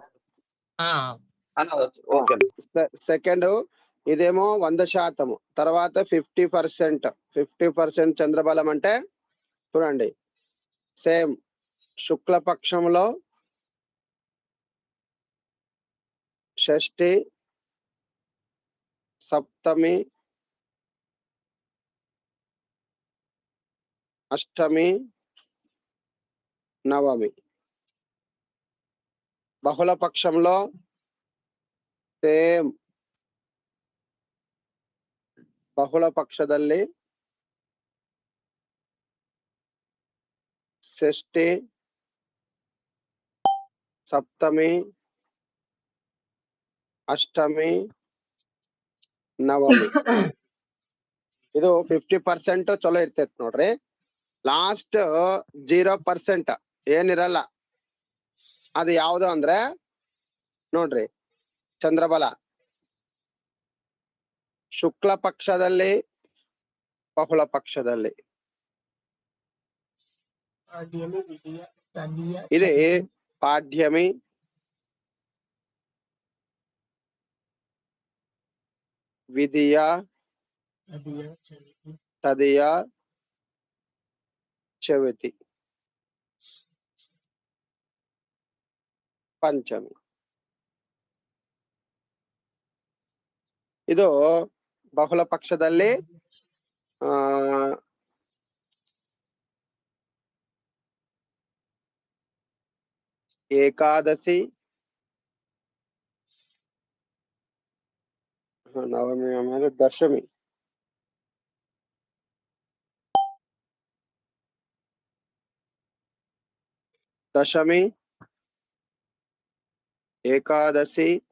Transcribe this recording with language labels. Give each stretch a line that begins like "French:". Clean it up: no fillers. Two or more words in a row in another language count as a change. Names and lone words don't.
Telugu: సెకండ్ ఇదేమో 100%, తర్వాత 50% చంద్రబలం అంటే చూడండి, సేమ్ శుక్లపక్షంలో షష్ఠి, సప్తమి, అష్టమి, నవమి. బహుళ పక్షంలో
Kannada: ಸೇಮ್ ಬಹುಳ ಪಕ್ಷದಲ್ಲಿ ಷಷ್ಠಿ, ಸಪ್ತಮಿ, ಅಷ್ಟಮಿ, ನವಮಿ. ಇದು 50% ಚಲೋ ಇರ್ತೈತಿ ನೋಡ್ರಿ. ಲಾಸ್ಟ್ 0% ಏನಿರಲ್ಲ. ಅದು ಯಾವುದು ಅಂದ್ರೆ ನೋಡ್ರಿ, ಚಂದ್ರಬಲ ಶುಕ್ಲ ಪಕ್ಷದಲ್ಲಿ, ಬಹುಳ ಪಕ್ಷದಲ್ಲಿ.
Telugu: ఇది పాడ్యమి, విధియ తదియ చవితి ಪಂಚಮಿ.
Kannada: ಇದು ಬಹುಳ ಪಕ್ಷದಲ್ಲಿ ಏಕಾದಶಿ, ನವಮಿ ಆಮೇಲೆ ದಶಮಿ, ಏಕಾದಶಿ,